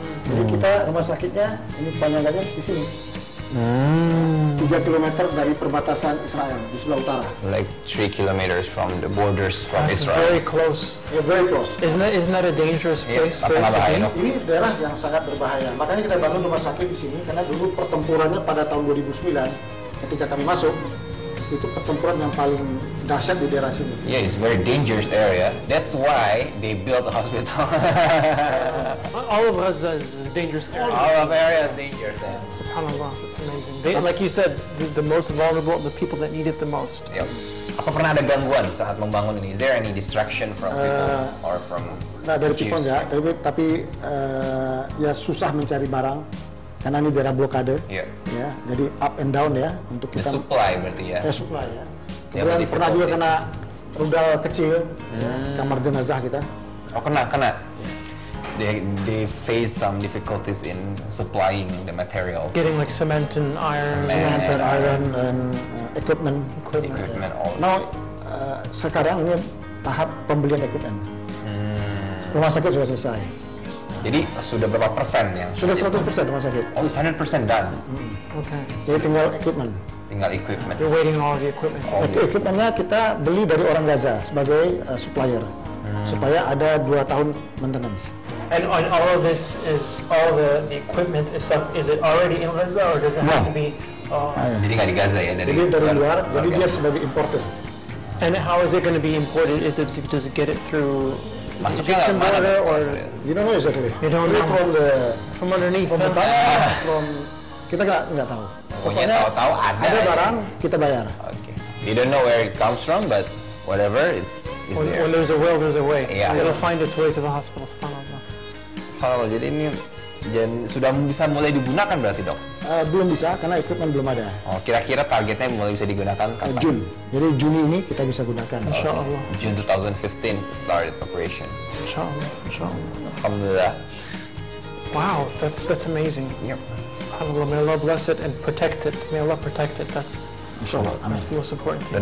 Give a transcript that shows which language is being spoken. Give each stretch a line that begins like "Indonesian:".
Indonesian: Jadi kita rumah sakitnya ini panjangnya di sini. 3 kilometer dari perbatasan Israel di sebelah utara.
English: Like 3 kilometers from the borders from That's Israel. very close. Yeah, very close. Isn't that a dangerous place for it to be?
Indonesian: Ini daerah yang sangat berbahaya. Makanya kita bangun rumah sakit di sini karena dulu pertempurannya pada tahun 2009 ketika kami masuk itu pertempuran yang paling dahsyat di daerah sini.
English: Yeah, it's a very dangerous area. That's why they built a hospital. All of Gaza is a dangerous area. All of area is dangerous. Subhanallah, that's amazing. Like you said, the most vulnerable, the people that need it the most. Yep.
Indonesian: Apa pernah ada gangguan saat membangun ini?
English: Is there any distraction from people or from?
Indonesian: Nah, dari people enggak, tapi ya susah mencari barang. Karena ini daerah blokade, ya, jadi up and down ya untuk kita. Supply berarti ya. Supply ya. Kemudian pernah juga kena rudal kecil, kamar jenazah kita. Oh kena.
English: They face some difficulties in supplying the materials. Getting like cement and iron, and equipment. All.
Indonesian: Now sekarang ini tahap pembelian equipment. Rumah sakit sudah selesai. Jadi sudah berapa persen yang? Sudah 100% rumah sakit.
English: Oh, 100% done. Okay.
Indonesian: Jadi tinggal equipment.
English: You're waiting on all the equipment.
Indonesian: Equipmentnya kita beli dari orang Gaza sebagai supplier, supaya ada 2 tahun maintenance.
English: And on all of this is all the equipment and stuff. Is it already in Gaza or does it have to be?
Indonesian: Jadi nggak di Gaza ya dari luar. Jadi dia sebagai importer.
English: And how is it going to be imported? Does it get it through?
Indonesian: Masuknya nggak mana?
English: Or you don't know exactly. You don't know from underneath. From the top,
Indonesian: kita nggak tahu. Pokoknya tahu ada barang kita bayar.
English: Okay. You don't know where it comes from, but whatever is there. When there's a will, there's a way. Yeah. It'll find its way to the hospital. Subhanallah. Subhanallah.
Indonesian: Jadi ini sudah bisa mulai digunakan berarti, Dok? Belum bisa karena equipment belum ada. Oh, kira-kira targetnya mulai bisa digunakan kapan?
English: June.
Indonesian: Jadi Juni ini kita bisa gunakan. Insyaallah.
English: June 2015 started operation. Insyaallah. Alhamdulillah. Wow, that's amazing. Yep. Subhanallah, may Allah bless it and protect it. May Allah protect it. That's the most important thing.